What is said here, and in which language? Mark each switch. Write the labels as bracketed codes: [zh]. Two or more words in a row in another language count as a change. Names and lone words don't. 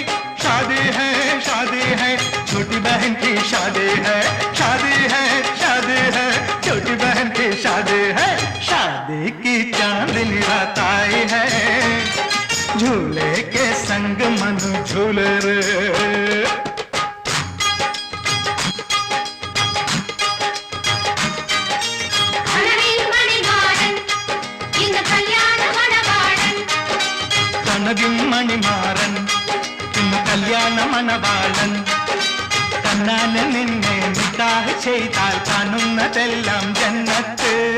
[hi] शादी है छोटी बहन की शादी है, शादी है छोटी बहन की शादी है। शादी की चांदनी रात आई है, झूले के संग मन झूले रे। [ml] മണിമാരൻ ഇന്ന് കല്യാണ മണവാളൻ, കണ്ണാന് നിന്നെ നിക്കാഹ് ചെയ്താൽ കാണുന്നതെല്ലാം ജന്നത്ത്.